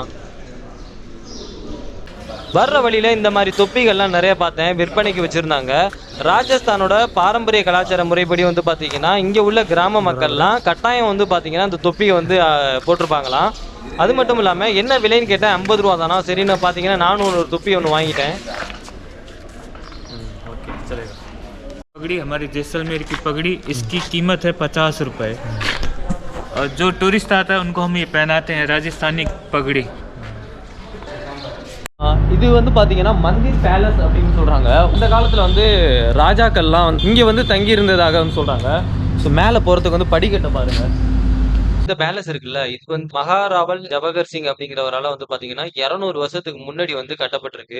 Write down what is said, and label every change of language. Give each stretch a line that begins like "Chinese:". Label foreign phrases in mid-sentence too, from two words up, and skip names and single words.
Tamil: நான் வர்ற வழியில் இந்த மாதிரி தொப்பிகள்லாம் நிறைய பார்த்தேன், விற்பனைக்கு வச்சுருந்தாங்க. ராஜஸ்தானோட பாரம்பரிய கலாச்சார முறைப்படி வந்து பார்த்தீங்கன்னா இங்கே உள்ள கிராம மக்கள்லாம் கட்டாயம் வந்து பார்த்தீங்கன்னா இந்த தொப்பியை வந்து போட்டிருப்பாங்களாம். அது மட்டும் இல்லாமல் என்ன விலைன்னு கேட்டேன், 50 ரூபா தானா. சரின்னு பார்த்தீங்கன்னா நானும் ஒரு தொப்பி ஒன்று வாங்கிட்டேன்.
Hindi: पगड़ी हमारी जैसलमेर की पगड़ी, इसकी कीमत है 50 रुपये। और जो टूरिस्ट आता है उनको हम ये पहनाते हैं राजस्थानी पगड़ी।
Tamil: இது வந்து பார்த்தீங்கன்னா மந்திர் பேலஸ் அப்படின்னு சொல்கிறாங்க. இந்த காலத்தில் வந்து ராஜாக்கள்லாம் வந்து இங்கே வந்து தங்கி இருந்ததாக சொல்கிறாங்க. ஸோ மேலே போகிறதுக்கு வந்து படிக்கட்டை பாருங்கள். இந்த பேலஸ் இருக்குல்ல, இது வந்து மகாராவல் ஜவஹர் சிங் அப்படிங்கிறவரால வந்து பாத்தீங்கன்னா 200 வருஷத்துக்கு முன்னாடி வந்து கட்டப்பட்டிருக்கு.